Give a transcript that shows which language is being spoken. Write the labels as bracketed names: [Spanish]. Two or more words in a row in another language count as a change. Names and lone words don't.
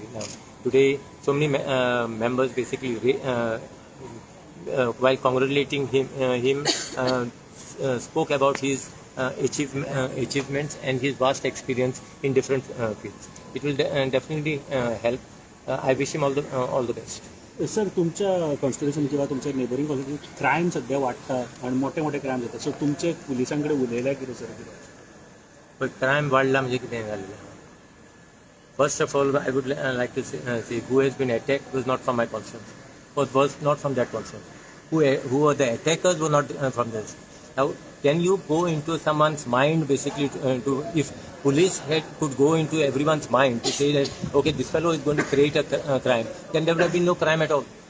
[English] Now, today, so many members basically, while congratulating him spoke about his achievements and his vast experience in different fields. It will definitely help. I wish him all the best. [Marathi] सर तुमच्या कॉन्स्टिट्युशन किंवा तुमच्या नेबरिंग कॉन्स्टिट्युशन क्राईम सध्या वाढतात आणि मोठे मोठे क्राईम जातात. [Konkani] सो तुमचे पोलिसांकडे उलयला कितें सर कितें? पण क्राईम वाढला म्हणजे कितें जालें? [English] First of all, I would like to say who has been attacked was not from my conscience. Was not from that conscience. Who were the attackers were not from this. Now, can you go into someone's mind basically if police could go into everyone's mind to say that, okay, this fellow is going to create a crime, then there would have been no crime at all.